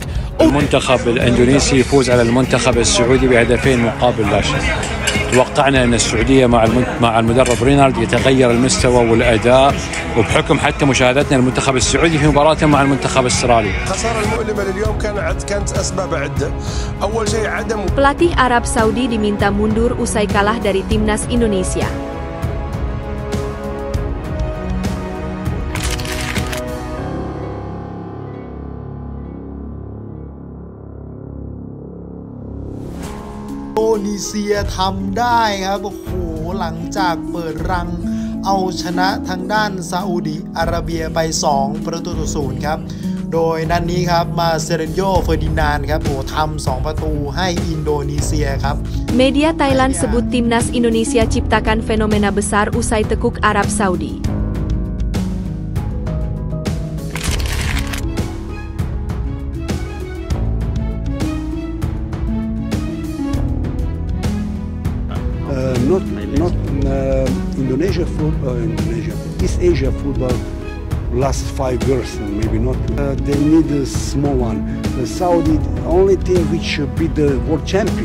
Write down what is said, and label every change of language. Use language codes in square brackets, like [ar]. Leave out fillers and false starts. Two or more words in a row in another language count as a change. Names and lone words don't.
[ar] المنتخب الاندونيسي يفوز على المنتخب السعودي بهدفين مقابل لا شيء. توقعنا ان السعوديه مع المدرب رينارد يتغير المستوى والاداء، وبحكم حتى مشاهدتنا للمنتخب السعودي في مباراته مع المنتخب الاسترالي. الخساره المؤلمه لليوم كانت اسباب عده. اول شيء عدم. [id] Pelatih Arab Saudi diminta mundur usai kalah dari timnas Indonesia. [th] อินโดนีเซียทำได้ครับโอ้โหหลังจากเปิดรังเอาชนะทางด้านซาอุดิอาระเบียไป2-0ครับโดยนัดนี้ครับมาเซเรนโยเฟอร์ดินานด์ครับโอ้ทำ2ประตูให้อินโดนีเซียครับ [id] Media Thailand sebut timnas Indonesia ciptakan fenomena besar usai tekuk Arab Saudi. [en] Not Indonesia football, East Asia football last 5 years, maybe not. They need a small one. The Saudi only team which beat the world champion.